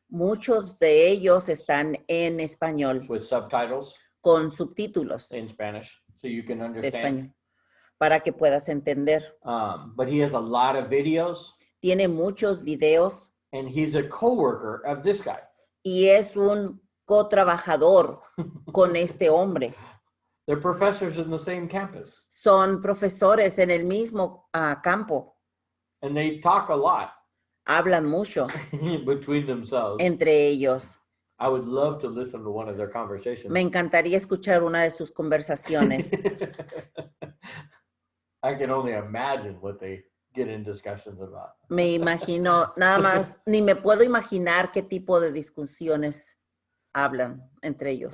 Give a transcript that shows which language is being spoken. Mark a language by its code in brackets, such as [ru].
[es] muchos de ellos están en español [en] with subtitles [es] con subtítulos [en] in Spanish, so you can [es] de [en] understand. [es] español para que puedas entender. [en] But he has a lot of videos, [es] Tiene muchos videos [en] and he's a coworker of this guy. [es] y es un cotrabajador con este hombre. [en] They're professors in the same campus, [es] Son profesores en el mismo campo. [en] and they talk a lot [es] Hablan mucho [en] between themselves. [es] entre ellos. [en] I would love to listen to one of their conversations. [es] Me encantaría escuchar una de sus conversaciones. [en] I can only imagine what they get in discussions about. [es] Me imagino, nada más, ni me puedo imaginar qué tipo de discusiones hablan entre ellos.